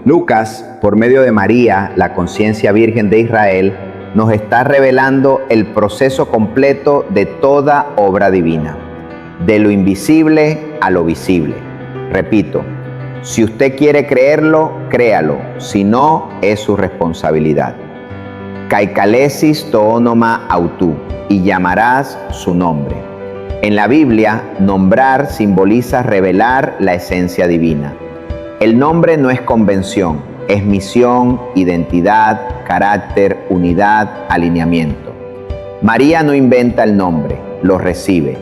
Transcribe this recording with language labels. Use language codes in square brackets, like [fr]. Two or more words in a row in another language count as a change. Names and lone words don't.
[es] Lucas, por medio de María, la conciencia virgen de Israel, nos está revelando el proceso completo de toda obra divina, de lo invisible a lo visible. Repito, si usted quiere creerlo, créalo, si no, es su responsabilidad. [el] καὶ καλέσεις τὸ ὄνομα αὐτοῦ, [es] y llamarás su nombre. En la Biblia, nombrar simboliza revelar la esencia divina. El nombre no es convención, es misión, identidad, carácter, unidad, alineamiento. María no inventa el nombre, lo recibe.